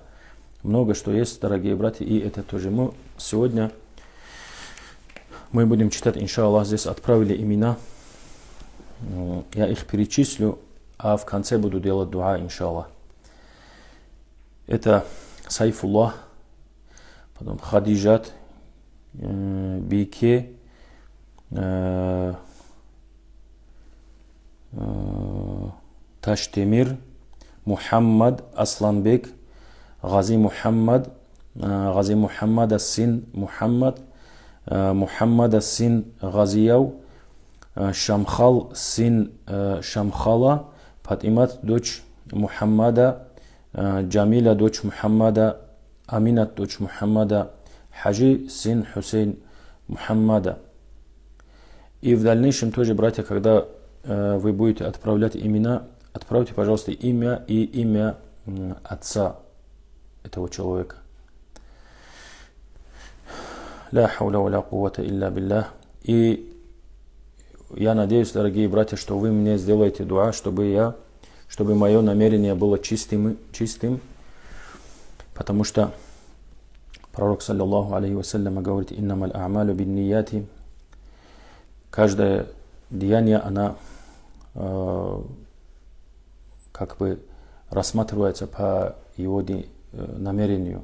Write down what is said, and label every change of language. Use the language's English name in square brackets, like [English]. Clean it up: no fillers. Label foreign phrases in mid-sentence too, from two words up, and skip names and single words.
[Russian] Много что есть, дорогие братья, и это тоже. Сегодня мы будем читать, иншаллах, здесь отправили имена. Я их перечислю, а в конце буду делать дуа, иншаллах. Это Сайфуллах, потом Хадижат, Бике, Таштемир, Мухаммад, Асланбек, Гази Мухаммад Ас-Син Мухаммад, Мухаммад Ас-Син Газияу, Шамхал Син Шамхала, Фатимат дочь Мухаммада, Джамиля дочь Мухаммада, Аминат дочь Мухаммада, Хаджи син Хусейн Мухаммада. И в дальнейшем тоже, братья, когда вы будете отправлять имена, отправьте, пожалуйста, имя и имя отца этого человека. [Arabic] لا حول ولا قوة إلا بالله. [Russian] И я надеюсь, дорогие братья, что вы мне сделаете дуа, чтобы мое намерение было чистым, потому что пророк, [Arabic] صلى الله عليه وسلم, [Russian] говорит: [Arabic] «إنما الأعمال بالنيات». [Russian] Каждое деяние, она как бы рассматривается по его намерению.